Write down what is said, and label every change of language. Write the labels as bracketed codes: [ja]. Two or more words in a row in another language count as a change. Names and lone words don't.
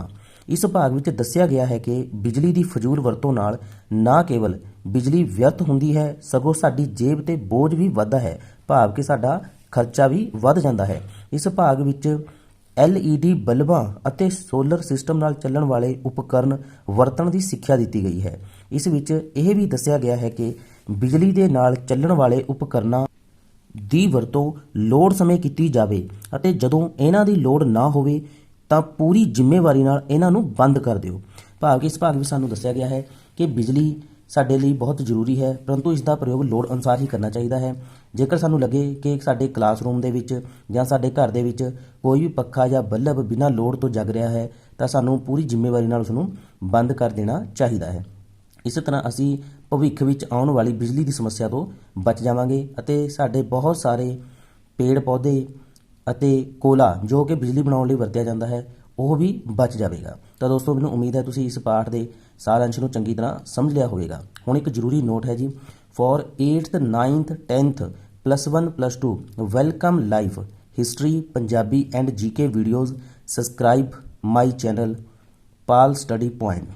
[pa] ਇਸ ਭਾਗ ਵਿੱਚ ਦੱਸਿਆ ਗਿਆ ਹੈ ਕਿ ਬਿਜਲੀ ਕੀ ਫ਼ਜ਼ੂਲ ਵਰਤੋਂ ਨਾਲ ਨਾ ਕੇਵਲ ਬਿਜਲੀ ਵਿਅਰਥ ਹੁੰਦੀ ਹੈ ਸਗੋਂ ਸਾਡੀ ਜੇਬ ਤੇ ਬੋਝ ਭੀ ਵਧਦਾ ਹੈ, ਭਾਵ ਕਿ ਸਾਡਾ ਖ਼ਰਚਾ ਭੀ ਵਧ ਜਾਂਦਾ ਹੈ। ਇਸ ਭਾਗ ਵਿੱਚ LED ਬਲਬਾਂ ਅਤੇ ਸੋਲਰ ਸਿਸਟਮ ਨਾਲ ਚੱਲਣ ਵਾਲੇ ਉਪਕਰਣ ਵਰਤਣ ਕੀ सिੱਖਿਆ ਦਿੱਤੀ ਗਈ ਹੈ। ਇਸ ਵਿੱਚ ਯਹ ਭੀ ਦੱਸਿਆ ਗਿਆ ਹੈ ਕਿ ਬਿਜਲੀ ਦੇ ਨਾਲ ਚੱਲਣ ਵਾਲੇ ਉਪਕਰਣਾਂ ਦੀ ਵਰਤੋਂ ਲੋੜ ਸਮੇਂ ਕੀਤੀ ਜਾਵੇ ਅਤੇ ਜਦੋਂ ਇਹਨਾਂ ਦੀ ਲੋੜ ਨਾ ਹੋਵੇ ਤਾਂ ਪੂਰੀ ਜ਼ਿੰਮੇਵਾਰੀ ਨਾਲ ਇਹਨਾਂ ਨੂੰ ਬੰਦ ਕਰ ਦਿਓ। ਭਾਵ ਕਿ ਇਸ ਭਾਗ ਵਿੱਚ ਸਾਨੂੰ ਦੱਸਿਆ ਗਿਆ ਹੈ ਕਿ ਬਿਜਲੀ ਸਾਡੇ ਲਈ ਬਹੁਤ ਜ਼ਰੂਰੀ ਹੈ, ਪਰੰਤੂ ਇਸ ਦਾ ਪ੍ਰਯੋਗ ਲੋੜ ਅਨੁਸਾਰ ਹੀ ਕਰਨਾ ਚਾਹੀਦਾ ਹੈ। ਜੇਕਰ ਸਾਨੂੰ ਲੱਗੇ ਕਿ ਸਾਡੇ ਕਲਾਸਰੂਮ ਦੇ ਵਿੱਚ ਜਾਂ ਸਾਡੇ ਘਰ ਦੇ ਵਿੱਚ ਕੋਈ ਵੀ ਪੱਖਾ ਜਾਂ ਬੱਲਬ ਬਿਨਾਂ ਲੋੜ ਤੋਂ ਜਗ ਰਿਹਾ ਹੈ ਤਾਂ ਸਾਨੂੰ ਪੂਰੀ ਜ਼ਿੰਮੇਵਾਰੀ ਨਾਲ ਉਸ ਨੂੰ ਬੰਦ ਕਰ ਦੇਣਾ ਚਾਹੀਦਾ ਹੈ। ਇਸ ਤਰ੍ਹਾਂ ਅਸੀ ਭਵਿੱਖ ਵਿੱਚ ਆਉਣ ਵਾਲੀ ਬਿਜਲੀ ਕੀ ਸਮੱਸਿਆ ਤੋਂ ਬਚ ਜਾਵਾਂਗੇ ਅਤੇ ਸਾਡੇ ਬਹੁਤ ਸਾਰੇ ਪੇੜ ਪੌਦੇ ਅਤੇ ਕੋਲਾ ਜੋ ਕਿ ਬਿਜਲੀ ਬਣਾਉਣ ਲਈ ਵਰਤਿਆ ਜਾਂਦਾ ਹੈ ਵਹ ਭੀ ਬਚ ਜਾਏਗਾ। ਤੋ ਦੋਸਤੋ ਮੈਨੂੰ ਉਮੀਦ ਹੈ ਤੁਸੀਂ ਇਸ ਪਾਠ ਕੇ ਸਾਰ ਅੰਸ਼ ਨੂੰ ਚੰਗੀ ਤਰ੍ਹਾਂ ਸਮਝ ਲਿਆ ਹੋਵੇਗਾ। ਹੁਣ ਇੱਕ ਜ਼ਰੂਰੀ ਨੋਟ ਹੈ ਜੀ, [en] for 8th 9th 10th +1 +2 welcome life history Punjabi and GK videos subscribe my channel Pal Study Point.